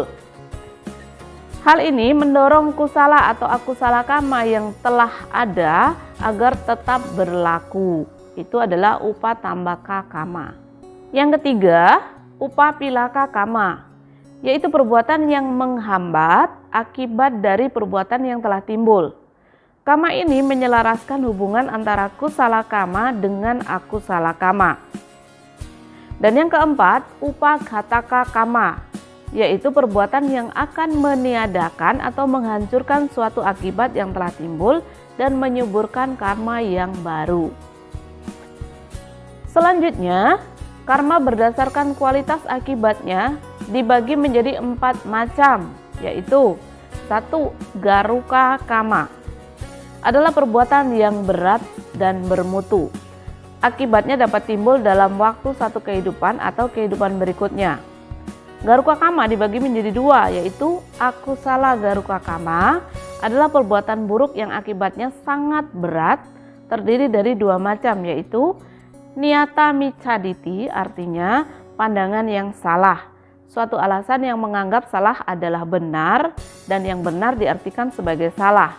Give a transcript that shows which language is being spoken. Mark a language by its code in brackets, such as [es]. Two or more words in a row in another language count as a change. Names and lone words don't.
[id] Hal ini mendorong kusala atau [pi] akusala kama [id] yang telah ada agar tetap berlaku. Itu adalah [pi] upatambaka kama. [id] Yang ketiga, [pi] upapilaka kama, [id] yaitu perbuatan yang menghambat akibat dari perbuatan yang telah timbul. Kama ini menyelaraskan hubungan antara [pi] kusala kama [id] dengan [pi] akusala kama. [id] Dan yang keempat, [pi] upaghataka kama, [id] yaitu perbuatan yang akan meniadakan atau menghancurkan suatu akibat yang telah timbul dan menyuburkan karma yang baru. Selanjutnya, karma berdasarkan kualitas akibatnya dibagi menjadi 4 macam, yaitu 1. [pi] Garuka kama [id] adalah perbuatan yang berat dan bermutu. Akibatnya dapat timbul dalam waktu satu kehidupan atau kehidupan berikutnya. [pi] Garuka kama [id] dibagi menjadi 2, yaitu [pi] akusala garuka kama [id] adalah perbuatan buruk yang akibatnya sangat berat, terdiri dari 2 macam, yaitu [pi] niyata micaditi, [id] artinya pandangan yang salah, suatu alasan yang menganggap salah adalah benar dan yang benar diartikan sebagai salah.